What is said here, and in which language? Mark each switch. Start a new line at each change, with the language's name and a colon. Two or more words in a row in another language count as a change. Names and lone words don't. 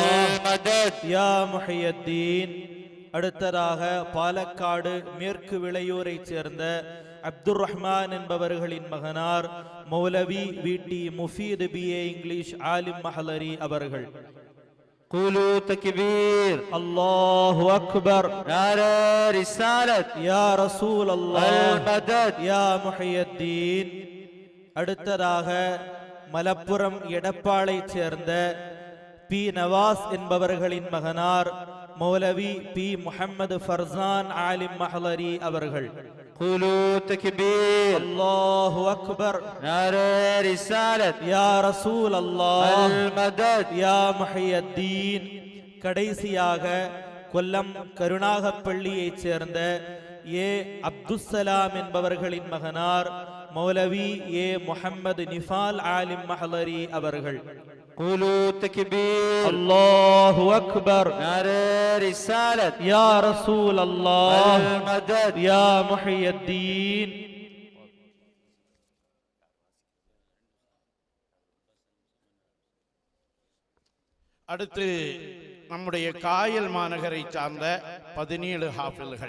Arabic: المدد, يا محي الدين.
Tamil: அடுத்ததாக பாலக்காடு மேற்கு விளையூரைச் சேர்ந்த அப்துர் ரஹ்மான் என்பவர்களின் மகனார் மௌலவி VT முஃபீத்
English: BA English
Tamil: ஆலிம் மஹ்லரி அவர்கள்.
Arabic: قولوا تكبير الله أكبر
Urdu: نعرہ رسالت
Arabic: يا رسول الله المدد يا محي الدين.
Tamil: அடுத்ததாக மலப்புரம் எடப்பாளைச் சேர்ந்த பி நவாஸ் என்பவர்களின் மகனார் மௌலவி பி முஹம்மது ஃபர்சான் ஆலிம் மஹலரி அவர்கள்.
Arabic: قولوا تكبير الله أكبر
Urdu: نعرہ رسالت
Arabic: يا رسول الله المدد يا محي الدين.
Tamil: கடைசியாக கொல்லம் கருணாகப்பள்ளியைச் சேர்ந்த ஏ அப்துஸ்ஸலாம் என்பவர்களின் மகனார் மௌலவி ஏ முஹம்மது நிஃபால் ஆலிம் மஹலரி அவர்கள்.
Arabic: قولوا تكبير الله أكبر
Urdu: نعرہ رسالت
Arabic: يا رسول الله المدد يا محي الدين.
Tamil: அடுத்து நம்முடைய காயல் மாநகரை சார்ந்த 17 ஹாஃபில்கள்.